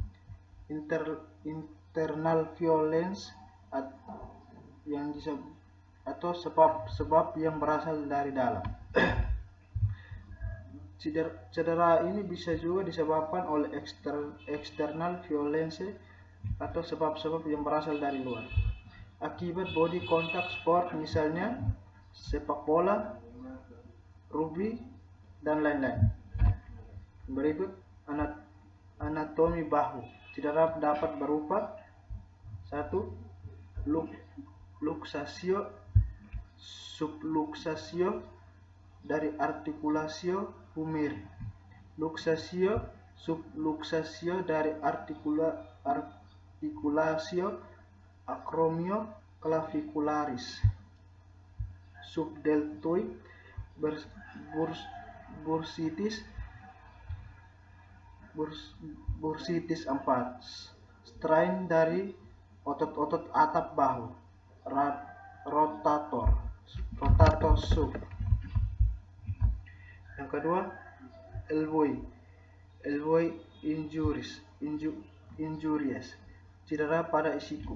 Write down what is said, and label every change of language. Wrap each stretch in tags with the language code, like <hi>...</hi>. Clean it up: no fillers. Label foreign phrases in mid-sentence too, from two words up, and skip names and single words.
<en>Internal violence</en> <id>yang atau sebab-sebab yang berasal dari dalam. Cedera ini bisa juga disebabkan oleh</id> <en>external violence</en> <id>atau sebab-sebab yang berasal dari luar. Akibat</id> <en>body contact sport,</en> <id>misalnya sepak bola, rugby, dan lain-lain. Berikut anatomi bahu. Cedera dapat berupa 1.</id> <la>Luxatio, subluxatio</la> <id>dari</id> <la>articulatio humeri. Luxatio, subluxatio</la> <id>dari</id> <la>articulatio acromioclavicularis.</la> <en>Subdeltoid bursitis 4.</en> <id>Strain dari otot-otot atap bahu.</id> <en>Rotator sub.</en> <id>Yang kedua,</id> <en>elbow injuries,</en> <id>cedera pada siku.</id>